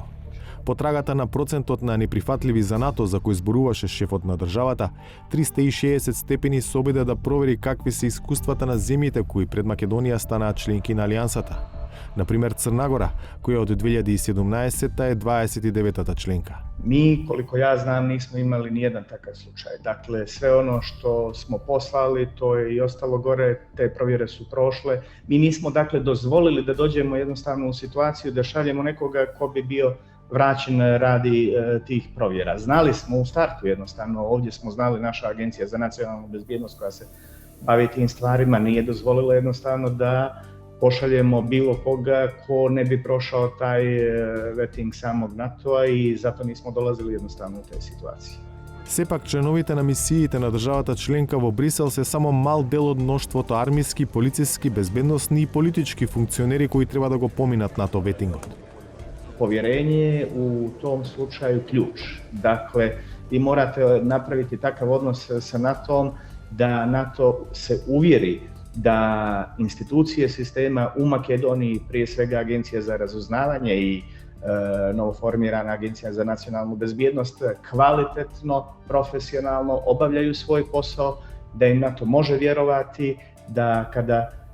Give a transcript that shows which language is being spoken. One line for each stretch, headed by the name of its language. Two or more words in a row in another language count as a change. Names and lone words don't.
Macedonian: Потрагата на процентот на неприфатливи за НАТО за кој зборуваше шефот на државата, 360 степени се обиде да провери какви се искуствата на земјите кои пред Македонија станаа членки на Алијансата. Например, Црна Гора, која од 2017 е 29-та членка.
Serbian: Mi, koliko ja znam, nismo imali nijedan takav slučaj. Dakle, sve ono što smo poslali, to je i ostalo gore, te provjere su prošle. Mi nismo, dakle, dozvolili da dođemo jednostavno u situaciju da šaljemo nekoga ko bi bio vraćen radi tih provjera. Znali smo u startu jednostavno, ovdje smo znali, naša Agencija za nacionalnu bezbjednost koja se bavi tim stvarima nije dozvolila jednostavno da pošaljemo bilo koga ko ne bi prošao taj vetting samog NATO-a i zato nismo dolazili jednostavno u te situacije.
Macedonian: Сепак, членовите на мисиите на државата членка во Брисел се само мал дел од мноштвото армиски, полициски, безбедносни и политички функционери кои треба да го поминат НАТО ветингот.
Serbian: Povjerenje je u tom slučaju ključ. Dakle, vi morate napraviti takav odnos sa NATO-om da NATO se uvjeri da institucije sistema u Makedoniji, prije svega Agencija za razuznavanje i novoformirana Agencija za nacionalnu bezbjednost, kvalitetno, profesionalno obavljaju svoj posao, da im NATO može vjerovati, da kada